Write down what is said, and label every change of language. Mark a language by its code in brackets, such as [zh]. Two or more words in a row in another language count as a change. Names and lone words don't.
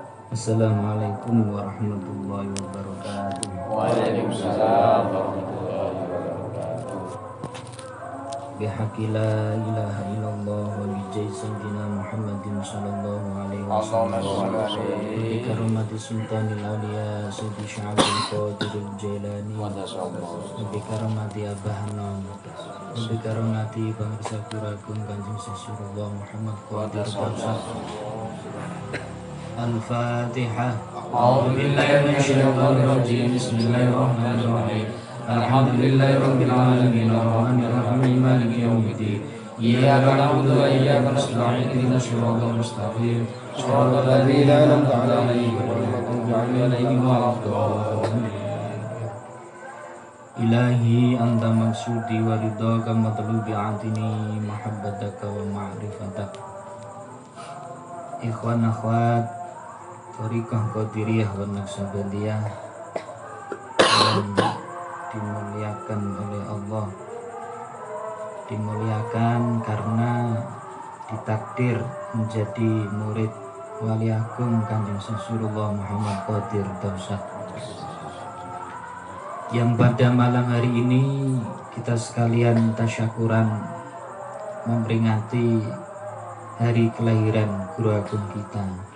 [ar] السلام عليكم ورحمة الله وبركاته. وعليكم السلام ورحمة الله وبركاته. بحق لا إله إلا الله وبجاه سيدنا محمد صلى الله عليه وسلم. بكرامة سلطان الأولياء سيدي شيخ القادر الجيلاني. بكرامة Abah Hanan. بكرامة Bangsa Kuragung Kanjeng Rasulullah Muhammad Qadir Bangsa. Al-Fatihah. أعوذ بالله من الشيطان الرجيم. بسم الله الرحمن الرحيم. الحمد لله رب العالمين الرحمن الرحيم مالك يوم الدين. إياك نعبد وإياك نستعين اهدنا الصراط المستقيم. صراط الذين أنعمت عليهم غير المغضوب عليهم ولا الضالين. إلهي أنت مقصودي ورضاك مطلوبي أعطني محبتك ومعرفتك. إخوان أخوات [id] Thariqah Qadiriyah wa Naqsabandiyah yang dimuliakan oleh Allah, dimuliakan karena ditakdir menjadi murid Wali Agung Kanjeng Rasulullah Muhammad Qadir Dausah, yang pada malam hari ini kita sekalian tasyakuran memperingati hari kelahiran Guru Agung kita.